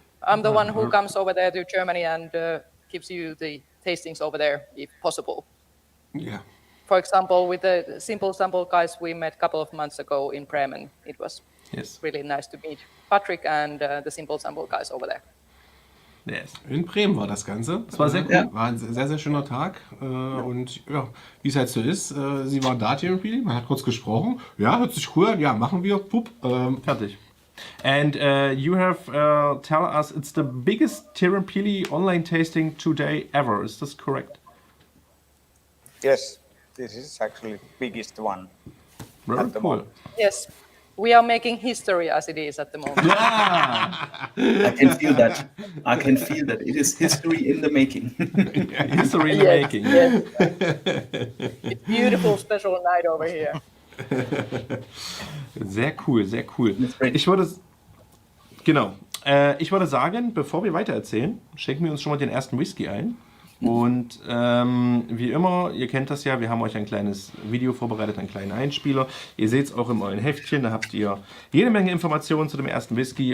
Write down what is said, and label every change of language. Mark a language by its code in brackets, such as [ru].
[en] I'm the one who comes over there to Germany and gives you the tastings over there, if possible. [de] Ja. [en] For example, with the Simple Sample guys we met a couple of months ago in Bremen, it was Yes. really nice to meet Patrick and the Simple Sample guys over there. Yes. [de] In Bremen war das Ganze. Das war sehr cool. War ein sehr, sehr schöner Tag. Und ja, wie es halt so ist, sie waren da, Teerenpeli, man hat kurz gesprochen. Ja, hört sich cool an, ja, machen wir. Pup. Fertig. [en] And you have tell us it's the biggest Teerenpeli online tasting today ever. Is this correct? Yes, this is actually the biggest one. Very At the cool. moment. Yes, we are making history as it is at the moment. I can feel that. I can feel that. It is history in the making. History in the Yes, making. yes. It's beautiful special night over here. [de] Sehr cool, sehr cool. [en] great. [de] Ich würde sagen, bevor wir weitererzählen, schenken wir uns schon mal den ersten Whisky ein. Und wie immer, ihr kennt das ja, wir haben euch ein kleines Video vorbereitet, einen kleinen Einspieler. Ihr seht es auch in euren Heftchen, da habt ihr jede Menge Informationen zu dem ersten Whisky.